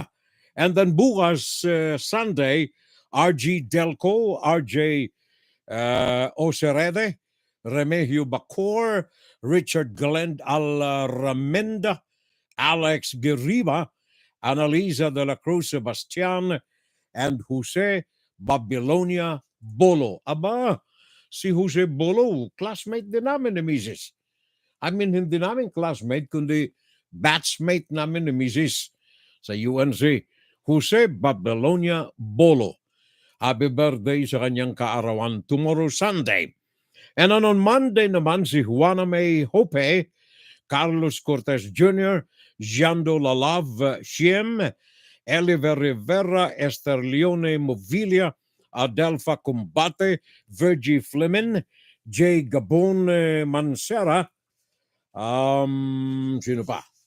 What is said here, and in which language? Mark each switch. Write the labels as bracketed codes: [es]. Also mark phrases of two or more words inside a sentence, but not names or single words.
[en] And then bukas, Sunday, RG Delco, RJ Oserede, Remigio Bacor, Richard Glend Alramenda, Alex Guerriba, Annalisa de la Cruz Sebastian, and Jose Babilonia Bolo. [tl] Aba, si Jose Bolo, classmate din namin ni Mrs. Hindi namin classmate, kundi batchmate namin ni Mrs. sa UNC. Jose Babilonia Bolo. [en] Happy birthday [tl] sa kanyang kaarawan [en] tomorrow Sunday. And on Monday [tl] naman si [en] Juana May Hope, Carlos Cortez Jr., Jando Lalav Siem, Eliver Rivera, Esther Leone Movilia, Adelfa Combate, Virgie Fleming, J. [tl] Gabon Mansera, sino pa?